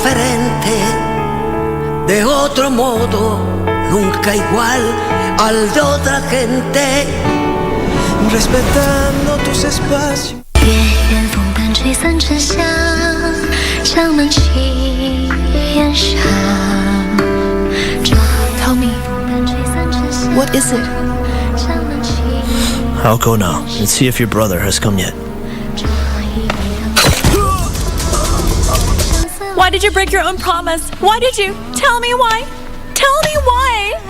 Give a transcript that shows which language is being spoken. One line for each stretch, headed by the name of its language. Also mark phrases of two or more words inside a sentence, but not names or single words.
Spanish: diferente, de otro modo, nunca igual al de otra gente, respetando tus espacios.
Chinese: 月圆风般吹散沉香，香满旗檐上。
English: Tell me, what is it? I'll go now and see if your brother has come yet. Why did you break your own promise? Why did you? Tell me why. Tell me why.